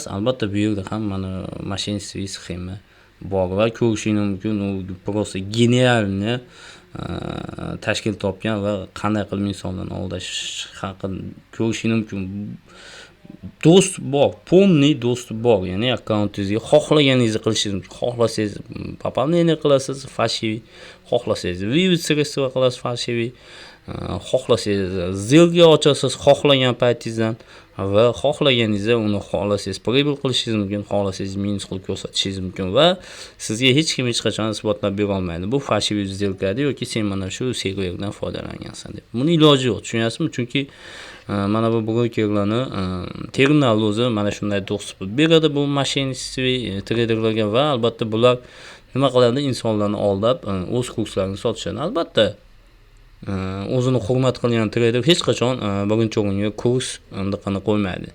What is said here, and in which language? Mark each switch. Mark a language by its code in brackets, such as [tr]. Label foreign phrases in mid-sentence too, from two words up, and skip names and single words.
[uz] Albatta bu yerda ham mana moshennicheskiy sxema bor va ko'rishingiz mumkin, u просто genialni tashkil topgan va qanday qilib insonlarni aldash haqida ko'rishingiz mumkin. Do'st bor, полный do'st bor. Ya'ni akkauntingizga xohlaganingizni qilishingiz mumkin. Xohlasangiz пополнение qilasiz, фальшивый, xohlasangiz [ru] вывод средства [uz] qilasiz, фальшивый, xohlasangiz сделка ochasiz xohlagan paytingizdan va xohlaganingizda uni xohlasangiz pribыл qilishingiz mumkin, xohlasangiz minus qilib ko'rsatishingiz mumkin va sizga hech kim hech qachon isbotlab bera olmaydi. Bu [ru] фальшивый сделкаdir [uz] yoki sen mana shu serverdan foydalangansan deb. Buni iloji yo'q, tushunyapsizmi? Chunki mana bu brokerlarni terminal o'zi mana shunday dostуп beradi bu moshennicheskiy traderlarga va albatta bular nima qiladi? Insonlarni aldab o'z kurslarini sotishadi. Albatta o'zini hurmat qilgan trader hech qachon birinchi o'ringa kurs qana qo'ymaydi.